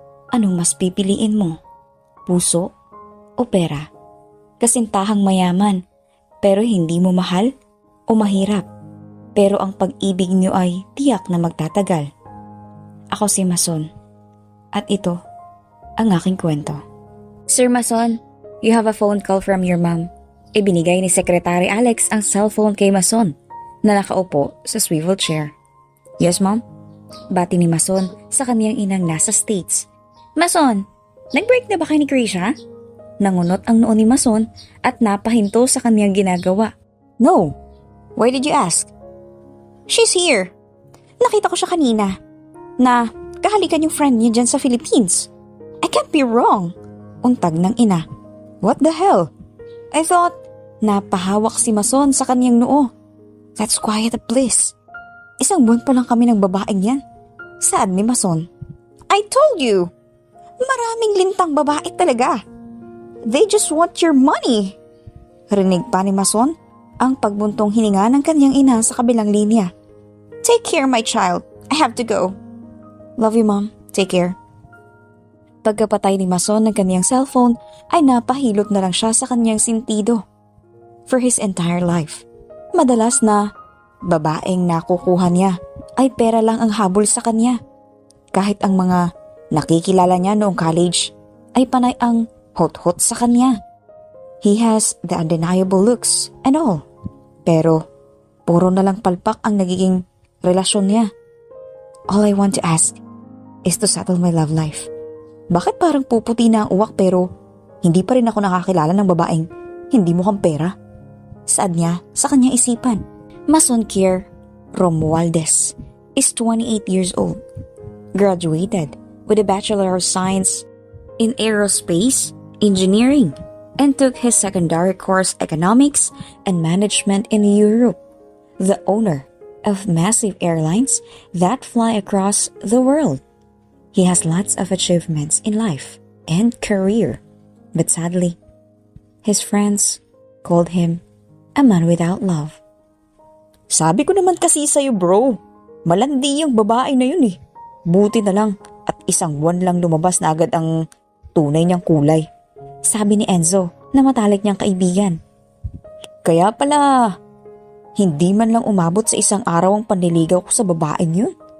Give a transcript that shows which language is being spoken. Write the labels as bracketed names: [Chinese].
[Filipino] Anong mas pipiliin mo? Puso o pera? Kasintahang mayaman pero hindi mo mahal o mahirap pero ang pag-ibig niyo ay tiyak na magtatagal. Ako si Mason at ito ang aking kwento. [English] Sir Mason, you have a phone call from your mom. [Filipino] Ibinigay ni Secretary Alex ang cellphone kay Mason na nakaupo sa swivel chair. [English] Yes, ma'am? [Filipino] Bati ni Mason sa kaniyang inang nasa States. Mason, nag-break na ba kayo ni Krisha? Nangunot ang noo ni Mason at napahinto sa kaniyang ginagawa. [English] No. Why did you ask? She's here. [Filipino] Nakita ko siya kanina na kahalikan yung friend niya dyan sa Philippines. [English] I can't be wrong. [Filipino] Untag ng ina. [English] What the hell? I thought [Filipino] napahawak si Mason sa kaniyang noo. [English] That's quiet bliss. [Filipino] Isang buwan pa lang kami ng babaeng yan. Saad ni Mason. [English] I told you. [Filipino] Maraming lintang babae talaga. [English] They just want your money. [Filipino] Rinig pa ni Mason ang pagbuntong hininga ng kaniyang ina sa kabilang linya. [English] Take care, my child. I have to go. Love you, Mom. Take care. [Filipino] Pagkapatay ni Mason ng kaniyang cellphone ay napahilot na lang siya sa kaniyang sentido. [English] For his entire life, [Filipino] madalas na babaeng nakukuha niya ay pera lang ang habol sa kanya. Kahit ang mga nakikilala niya noong college ay panay ang hot-hot sa kanya. [English] He has the undeniable looks and all. [Filipino] Pero puro na lang palpak ang nagiging relasyon niya. [English] All I want to ask is to settle my love life. [Filipino] Bakit parang puputi na ang uwak pero hindi pa rin ako nakakilala ng babaeng hindi mukhang pera? Saad niya sa kanyang isipan. [English] Mason Kier Romualdez is 28 years old. Graduated with a Bachelor of Science in Aerospace Engineering and took his secondary course Economics and Management in Europe. The owner of massive airlines that fly across the world. He has lots of achievements in life and career, but sadly, his friends called him a man without love. [Filipino] Sabi ko naman kasi sa'yo, bro. Malandi yung babae na yun eh. Buti na lang at isang buwan lang lumabas na agad ang tunay niyang kulay. Sabi ni Enzo na matalik niyang kaibigan. Kaya pala, hindi man lang umabot sa isang araw ang panliligaw ko sa babaeng yun.